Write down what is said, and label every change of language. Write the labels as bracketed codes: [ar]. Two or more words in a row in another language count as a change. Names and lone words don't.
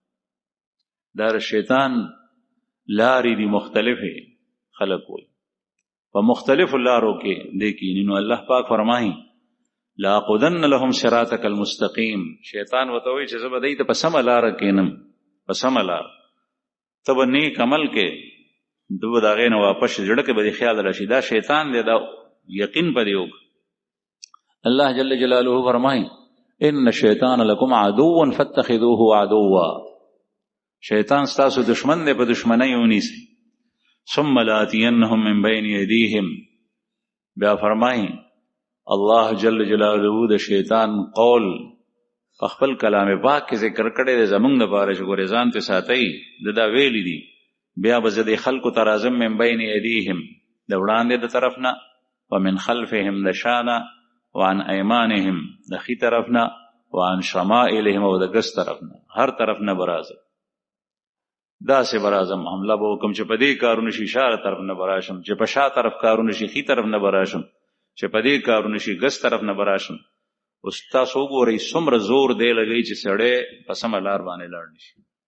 [ps] دا شیطان لارې دي مختلفې خلق وي په مختلفو لارو کې دی کینی نو الله پاک فرمایي [ar] لاقودن لهم صراطک المستقیم [ps] شیطان ورته وایي چې زه به دوی ته په سمه لاره کینم په سمه لاره ته به نیک عمل کې ده به د هغې نه واپس زړه کې به دې خیال راشي دا شیطان دی دا یقین په دې وکړه الله جل جلاله فرمایي [ar] ان الشیطان لکم عدو فاتخذوه عدوا [ps] شیطان ستاسو دشمن دی په دشمنۍ ونیسئ [ar] ثم لآتینهم من بین ایدیهم [ps] بیا فرمایي [ar] الله جل جلاله [ps] د شیطان قول په خپل کلام پاک کې ذکر کړی دی زمونږ دپاره چې ګورې ځان ته ساتئ د دا ویلي دي بیا به زه د خلکو ته راځم [ar] من بین ایدیهم [ps] د وړاندې د طرف نه [ar] ومن خلفهم [ps] د شانه [ar] وعن ایمانهم [ps] د ښي طرف نه [ar] وعن شمائلهم [ps] او د ګس طرف نه هر طرف نه به راځم داسې به راځم حمله به وکړم چې په دې کارونه شي شاله طرف نه به راشم چې په شا طرف کارونه شي ښي طرف نه به راشم چې په دې کارونه شي ګس طرف نه به راشم اوس تاسو وګورئ څومره زور دی لګوي چې سړی په سمه لار باندې لاړ نه شي